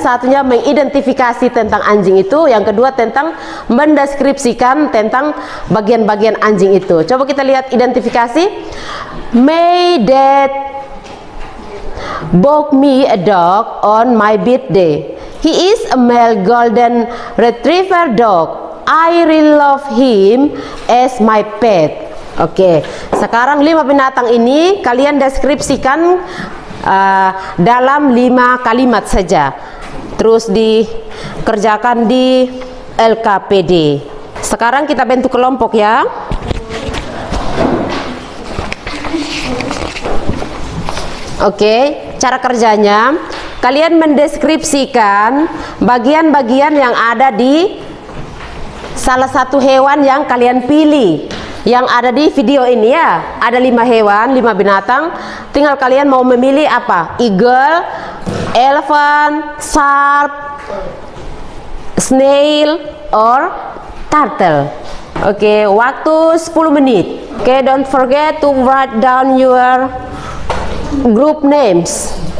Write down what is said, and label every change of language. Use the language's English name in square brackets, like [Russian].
[Indonesian] Satunya mengidentifikasi tentang anjing itu, yang kedua tentang mendeskripsikan tentang bagian-bagian anjing itu. Coba kita lihat identifikasi. [English] May dad bought me a dog on my birthday. He is a male golden retriever dog. I really love him as my pet. [Indonesian] Oke, sekarang 5 binatang ini kalian deskripsikan dalam 5 kalimat saja. Terus dikerjakan di LKPD. Sekarang kita bentuk kelompok ya. Oke, cara kerjanya kalian mendeskripsikan bagian-bagian yang ada di salah satu hewan yang kalian pilih, yang ada di video ini ya. Ada 5 hewan, 5 binatang. Tinggal kalian mau memilih apa? [English] Eagle, elephant, shark, snail, or turtle. [Indonesian] Oke, waktu 10 menit. [English] Oke, don't forget to write down your group names.